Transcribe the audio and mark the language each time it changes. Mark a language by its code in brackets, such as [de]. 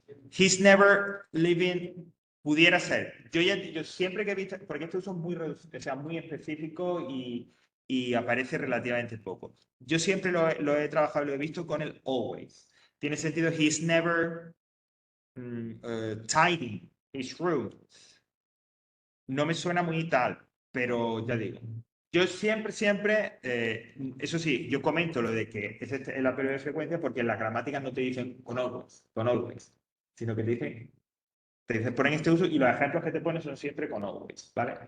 [en] He's never living. [es] Pudiera ser. Yo siempre que he visto, porque estos son muy reducidos, o sea, muy específicos y aparece relativamente poco. Yo siempre lo he trabajado, lo he visto con el always. Tiene sentido, [en] he's never tidy his room. [es] No me suena muy tal, pero ya digo. Yo siempre, eso sí, yo comento lo de que es la periodo de frecuencia porque en las gramáticas no te dicen con always, sino que te dicen ponen este uso y los ejemplos que te ponen son siempre con always, ¿vale?